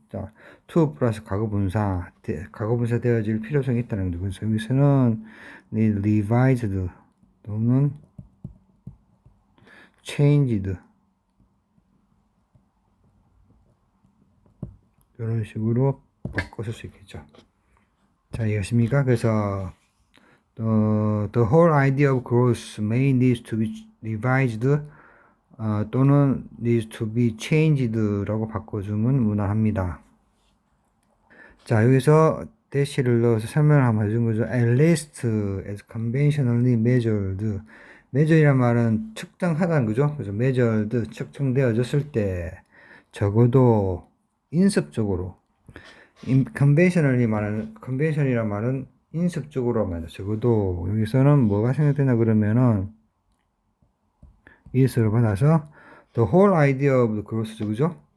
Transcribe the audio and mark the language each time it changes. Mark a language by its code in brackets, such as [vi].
[ko] 자, to 플러스 과거분사 되어질 필요성이 있다는 거죠. 그래서 여기서는 revised 또는 changed 이런 식으로 바꿔 쓸 수 있겠죠. 자, 이해하십니까? [en] 그래서 the whole idea of growth may need to be revised [ko] 또는 [en] needs to be changed [ko] 라고 바꿔주면 무난합니다. 자, 여기서 대시를 넣어서 설명을 한번 해준 거죠. [en] At least as conventionally measured. [ko] measure이란 말은 측정하다는 거죠. 그래서 measured, 측정되어졌을 때 적어도 인습적으로 conventionally 말하는 convention이란 말은 인습적으로 말이죠. 적어도 여기서는 뭐가 생각되나 그러면은 is를 받아서 [en] the whole idea of the gross [ko] 죠, 그죠?